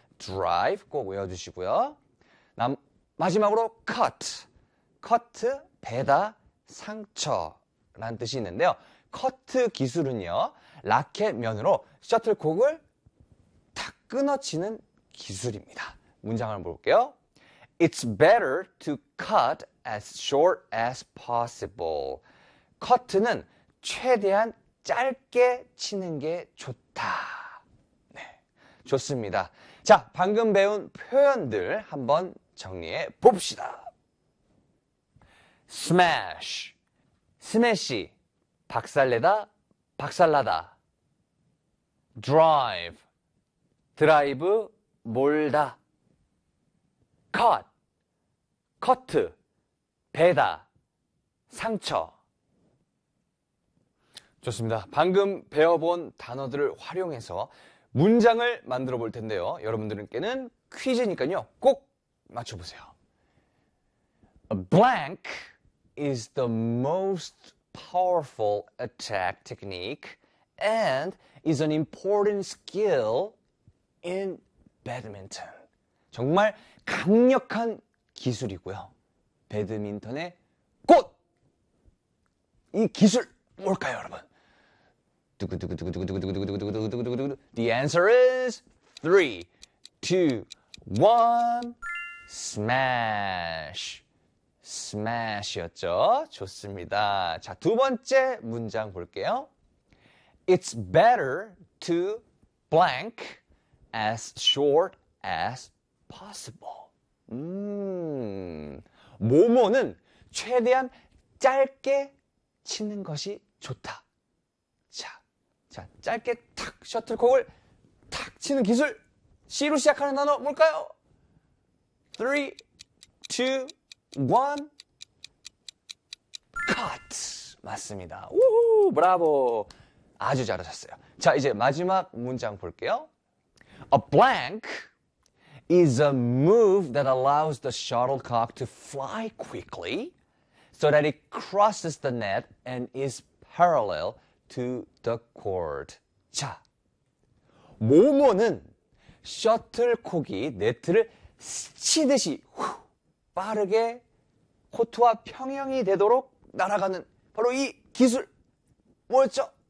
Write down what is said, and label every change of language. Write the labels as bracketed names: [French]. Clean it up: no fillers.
[Korean] 드라이브 꼭 외워주시고요. 마지막으로 커트, 베다, 상처라는 뜻이 있는데요. 커트 기술은요, 라켓 면으로 셔틀콕을 탁 끊어치는 기술입니다. 문장을 볼게요. [English] It's better to cut as short as possible. [Korean] 커트는 최대한 짧게 치는 게 좋다. 좋습니다. 자, 방금 배운 표현들 한번 정리해 봅시다. Smash, 스매시, 박살내다, 박살나다. Drive, 몰다. Cut, 베다, 상처. 좋습니다. 방금 배워본 단어들을 활용해서 문장을 만들어 볼 텐데요. 여러분들께는 퀴즈니까요. 꼭 맞춰보세요. [English] A blank is the most powerful attack technique and is an important skill in badminton. [Korean] 정말 강력한 기술이고요. 배드민턴의 꽃! 이 기술 뭘까요, 여러분? [English] 두구두구두구두구두구두구두구두구두구두구두구두구. The answer is 3, 2, 1. [Korean] Smash. Smash였죠? 좋습니다. 자, 두 번째 문장 볼게요. [English] It's better to blank as short as possible. [Korean] 뭐뭐는 최대한 짧게 치는 것이 좋다. 자, 짧게 탁 셔틀콕을 탁 치는 기술. C로 시작하는 단어 뭘까요? 3, 2, 1. Cut. 맞습니다. 우후, 브라보. 아주 잘하셨어요. 자, 이제 마지막 문장 볼게요. [English] A blank is a move that allows the shuttlecock to fly quickly so that it crosses the net and is parallel to the court. [Korean] 자, 뭐뭐는 셔틀콕이 네트를 스치듯이 빠르게 코트와 평행이 되도록 날아가는 바로 이 기술 뭐였죠?